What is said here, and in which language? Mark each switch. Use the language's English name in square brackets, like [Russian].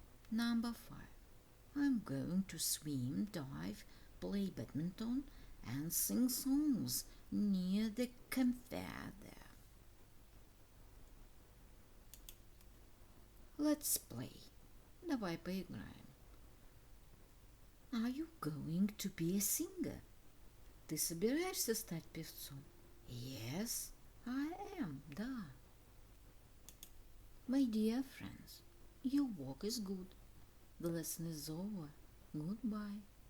[English] Number 5. I'm going to swim, dive, play badminton and sing songs near the campfire there. Let's play. [Russian] Давай поиграем. [English] Are you going to be a singer? [Russian] Ты собираешься стать певцом? [English] Yes, I am. [Russian] Да. [English] My dear friends, your work is good. The lesson is over. Goodbye.